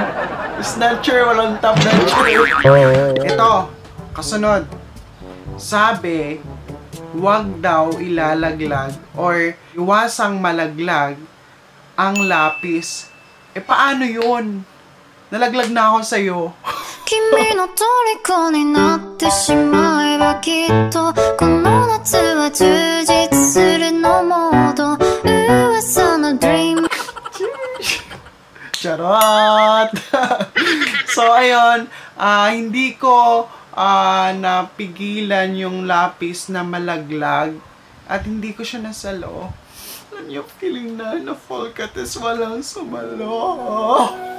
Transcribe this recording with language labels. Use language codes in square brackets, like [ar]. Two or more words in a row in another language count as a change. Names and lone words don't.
[tl] Snatcher, walang [en] top notcher. [tl] Ito, kasunod. Sabi, huwag daw ilalaglag or iwasang malaglag ang lapis. Eh, paano yun? Nalaglag na ako sa'yo. [ja] 君の虜になってしまえばきっとこの夏は充実するのモード噂の dream [tl] Charot! So, ayun, hindi ko napigilan yung lapis na malaglag at hindi ko siya nasalo. Alam niyo, feeling na fall ka tas walang sumalo.